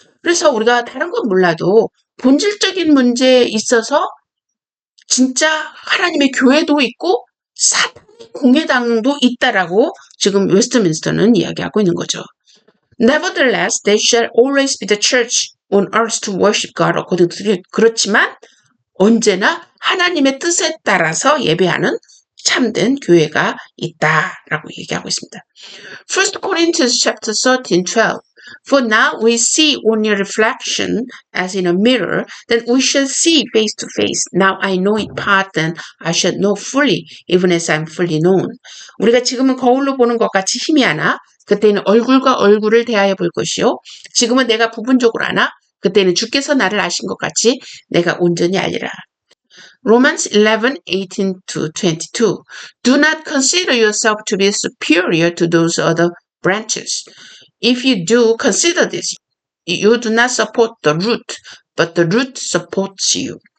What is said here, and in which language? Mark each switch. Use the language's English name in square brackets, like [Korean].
[Korean] 그래서 우리가 다른 건 몰라도 본질적인 문제에 있어서 진짜 하나님의 교회도 있고 사탄의 공회당도 있다라고 지금 웨스트민스터는 이야기하고 있는 거죠. [English] Nevertheless, there shall always be the church on earth to worship God according to the will. [Korean] 그렇지만 언제나 하나님의 뜻에 따라서 예배하는 참된 교회가 있다라고 얘기하고 있습니다. [English] 1 Corinthians chapter 13:12. For now we see only a reflection as in a mirror, then we shall see face to face. Now I know in part, then I shall know fully, even as I'm fully known. [Korean] 우리가 지금은 거울로 보는 것 같이 힘이 하나, 그때는 얼굴과 얼굴을 대하여 볼 것이요. 지금은 내가 부분적으로 아나, 그때는 주께서 나를 아신 것 같이 내가 온전히 알리라. [English] Romans 11:18-22. Do not consider yourself to be superior to those other branches. If you do consider this, you do not support the root, but the root supports you.